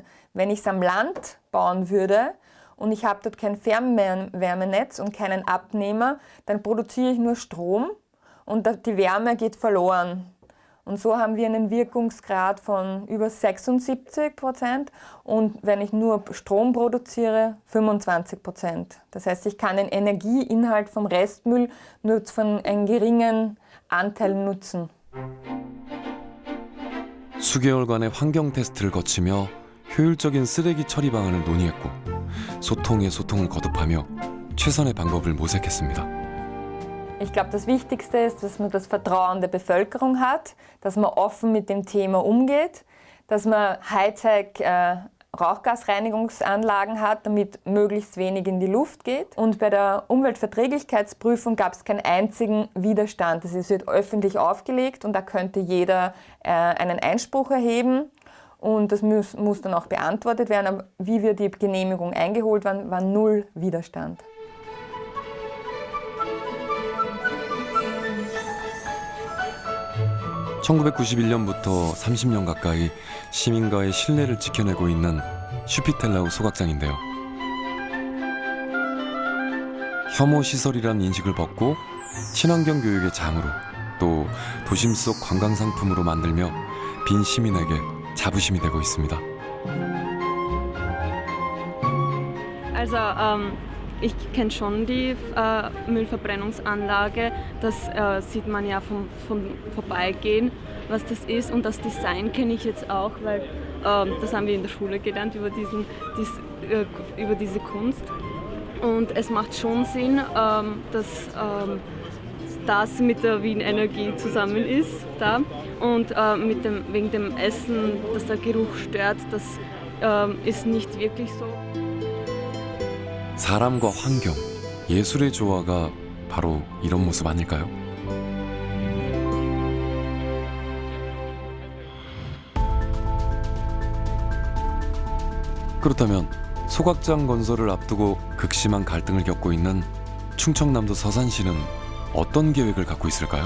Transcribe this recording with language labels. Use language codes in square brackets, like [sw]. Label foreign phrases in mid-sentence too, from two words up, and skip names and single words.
[de] Wenn ich es am Land bauen würde und ich habe dort kein Fernwärmenetz und keinen Abnehmer, dann produziere ich nur Strom und die Wärme geht verloren. Und so haben wir einen Wirkungsgrad von über 76% und wenn ich nur Strom produziere, 25%. Das heißt, ich kann den Energieinhalt vom Restmüll nur von einem geringen Anteil nutzen. [ko] 수개월간의 환경 테스트를 거치며 효율적인 쓰레기 처리 방안을 논의했고 소통에 소통을 거듭하며 최선의 방법을 모색했습니다. [de] Ich glaube, das Wichtigste ist, dass man das Vertrauen der Bevölkerung hat, dass man offen mit dem Thema umgeht, dass man Hightech-Rauchgasreinigungsanlagen hat, damit möglichst wenig in die Luft geht. Und bei der Umweltverträglichkeitsprüfung gab es keinen einzigen Widerstand. Es wird öffentlich aufgelegt und da könnte jeder einen Einspruch erheben. Und das muss dann auch beantwortet werden. Aber wie wir die Genehmigung eingeholt waren, war null Widerstand. [ko] (1991년부터) 30년 가까이 시민과의 신뢰를 지켜내고 있는 슈피텔라우 소각장인데요. 혐오 시설이란 인식을 벗고 친환경 교육의 장으로 또 도심 속 관광 상품으로 만들며 빈 시민에게 자부심이 되고 있습니다. [de] Also ich kenne schon die Müllverbrennungsanlage, das sieht man ja vom Vorbeigehen, was das ist. Und das Design kenne ich jetzt auch, weil das haben wir in der Schule gelernt über diese Kunst. Und es macht schon Sinn, dass das mit der Wien-Energie zusammen ist. Da. Und wegen dem Essen, dass der Geruch stört, das ist nicht wirklich so. [ko] 사람과 환경, 예술의 조화가 바로 이런 모습 아닐까요? 그렇다면 소각장 건설을 앞두고 극심한 갈등을 겪고 있는 충청남도 서산시는 어떤 계획을 갖고 있을까요?